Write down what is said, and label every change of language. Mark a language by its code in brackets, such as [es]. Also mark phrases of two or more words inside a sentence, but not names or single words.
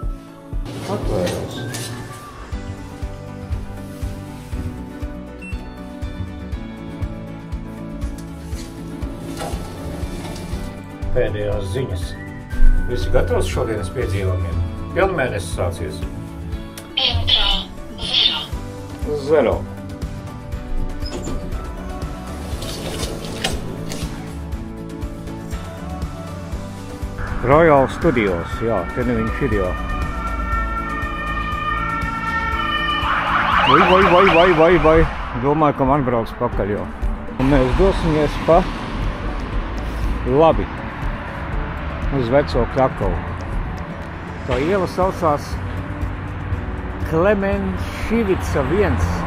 [lv] Atvērās. Pēdējās ziņas. Visi gatavs šodienas piedzīvojumiem? Pilnmēnesis sācies. Zero. Royal Studios, jā, te ne viņš ir, jā. Vai. Domāju, ka man brauc pakaļ, jā. Un mēs dosimies pa labi uz veco Krakavu. Tā iela saucās Klemenšīvica 1.